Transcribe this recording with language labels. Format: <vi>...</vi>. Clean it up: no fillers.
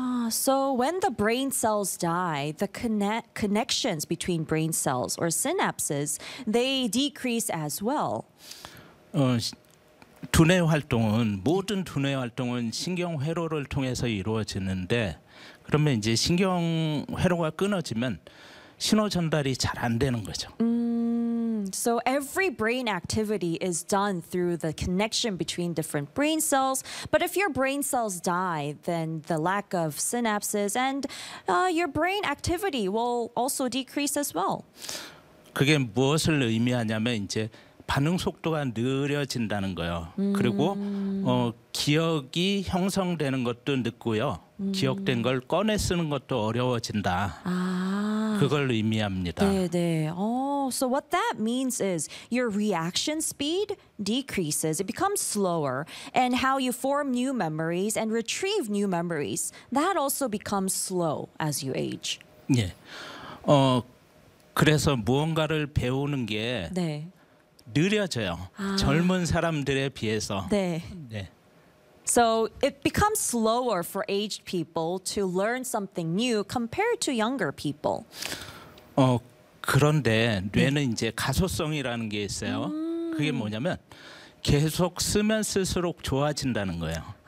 <en>So when the brain cells die, the connections between brain cells or synapses, they decrease as well.</en> <ko>두뇌 활동은 모든 두뇌 활동은 신경 회로를 통해서 이루어지는데 그러면 이제 신경 회로가 끊어지면 신호 전달이 잘 안 되는 거죠.</ko> <en>So every brain activity is done through the connection between different brain cells. But if your brain cells die, then the lack of synapses and your brain activity will also decrease as well.</en> <ko>그게 무엇을 의미하냐면 이제 반응 속도가 느려진다는 거예요. 그리고 기억이 형성되는 것도 늦고요. 기억된 걸 꺼내 쓰는 것도 어려워진다. 그걸 의미합니다. 네네.</ko> <en>So what that means is your reaction speed decreases. It becomes slower. And how you form new memories and retrieve new memories, that also becomes slow as you age.</en> <ko>네. 그래서 무언가를 배우는 게 네. 느려져요. 젊은 사람들에 비해서. 네. 네.</ko> <en>So it becomes slower for aged people to learn something new compared to younger people.</en> <ko>그런데 뇌는 이제 가소성이라는 게 있어요. 그게 뭐냐면 계속 쓰면 쓸수록 좋아진다는 거예요.</ko>